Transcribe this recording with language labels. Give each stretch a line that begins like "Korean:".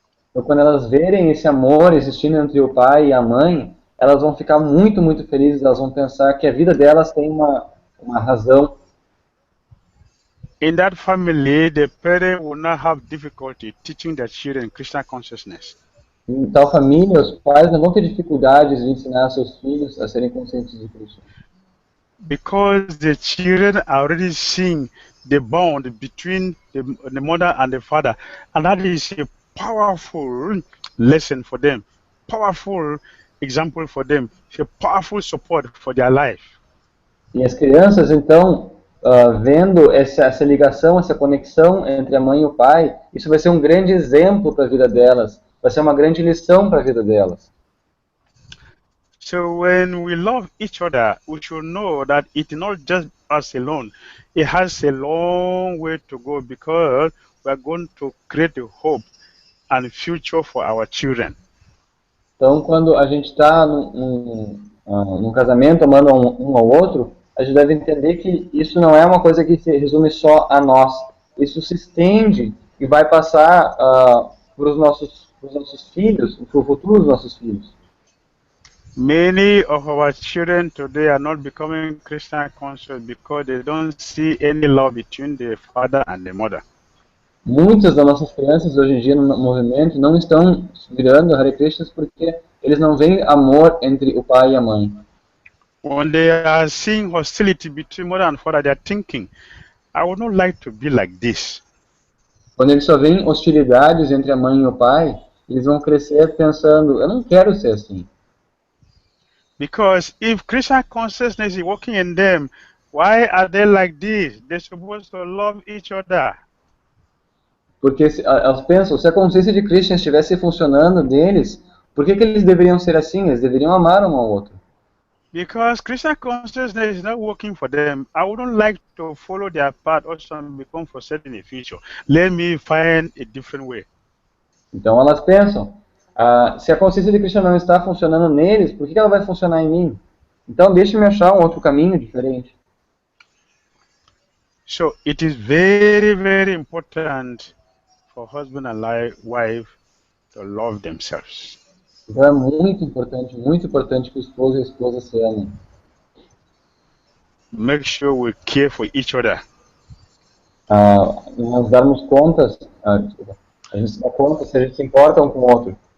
Portuguese: Então, quando elas verem esse amor existindo entre o pai e a mãe, elas vão ficar muito, muito felizes. Elas vão pensar que a vida delas tem uma razão.
English: In that family, the parent will not have difficulty teaching their children Krishna consciousness.
Portuguese: Em tal família, os pais não vão ter dificuldades de ensinar seus filhos a serem conscientes de Krishna.
English: Because the children are already seeing the bond between the mother and the father, and that is a powerful lesson for them, powerful example for them, a powerful support for their life.
Portuguese: E as crianças, então, vendo essa ligação, essa conexão entre a mãe e o pai, isso vai ser um grande exemplo para a vida delas, vai ser uma grande lição para a vida delas.
English: So when we love each other, we should know that it's not just us alone. It has a long way to go because we are going to create a hope and future for our children.
Portuguese: Então, quando a gente está num casamento, amando um ao outro, a gente deve entender que isso não é uma coisa que se resume só a nós. Isso se estende e vai passar para os nossos filhos, para o futuro dos nossos filhos.
English: Many of our children today are not becoming Christian conscious because they don't see any love between the father and the mother.
Portuguese: Muitas das nossas crianças hoje em dia no movimento não estão virando Hare Krishnas porque eles não veem amor entre o pai e a mãe.
English: When they are seeing hostility between mother and father, they are thinking, I would not like to be like this.
Portuguese: Quando eles só veem hostilidades entre a mãe e o pai, eles vão crescer pensando, eu não quero ser assim.
English: Because if Krishna consciousness is working in them, why are they like this? They're supposed to love each other.
Portuguese: Porque elas pensam, se a consciência de Krishna estivesse funcionando neles, por que eles deveriam ser assim? Eles deveriam amar um ao outro.
English: Because Krishna consciousness is not working for them. I wouldn't like to follow their path or become frustrated in the future. Let me find a different way.
Portuguese: Então elas pensam, se a consciência de Krishna não está funcionando neles, por que ela vai funcionar em mim? Então deixe-me achar um outro caminho diferente.
English: So it is very, very important for husband and wife to love themselves.
Portuguese: Então é muito importante que o esposo e a esposa se amem.
English: Make sure we care for each other.
Portuguese: Nós darmos contas, a gente se dá conta se a gente se importa um com o outro.